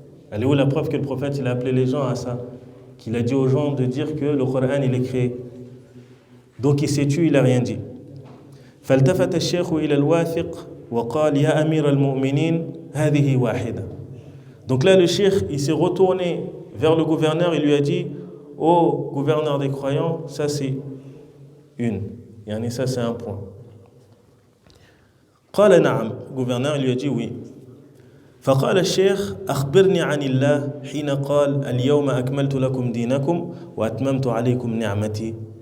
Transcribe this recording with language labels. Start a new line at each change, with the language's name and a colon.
French: Elle est où la preuve que le prophète il a appelé les gens à ça? Qu'il a dit aux gens de dire que le Coran il est créé. Donc il s'est tué, il n'a rien dit.
Arabic: فالتفت الشيخ إلى الواثق وقال يا أمير المؤمنين هذه واحدة.
French: Donc là le cheikh il s'est retourné vers le gouverneur, il lui a dit, ô gouverneur des croyants, ça c'est une. Yani ça c'est un point.
Arabic: قال نعم.
French: Gouverneur il lui a dit oui.
Arabic: فقال الشيخ أخبرني عن الله حين قال اليوم أكملت لكم دينكم وأتممت عليكم نعمتي